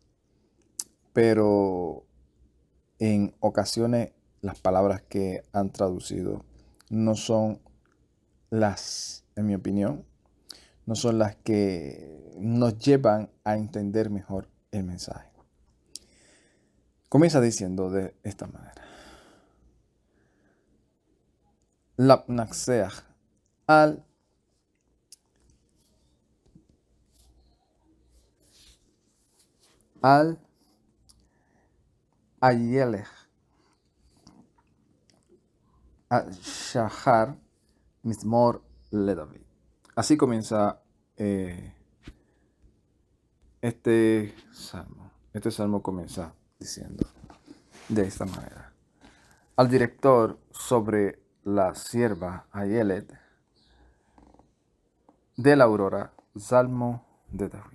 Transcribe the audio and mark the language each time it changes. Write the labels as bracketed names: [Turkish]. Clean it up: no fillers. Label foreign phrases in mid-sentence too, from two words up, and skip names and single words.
[Spanish] pero en ocasiones las palabras que han traducido no son en mi opinión, no son las que nos llevan a entender mejor el mensaje. Comienza diciendo de esta manera: [Hebrew] למנצח על אילת השחר מזמור לדוד. [Spanish] Así comienza este salmo. Este salmo comienza diciendo de esta manera: al director sobre la sierva Ayelet de la aurora, salmo de David.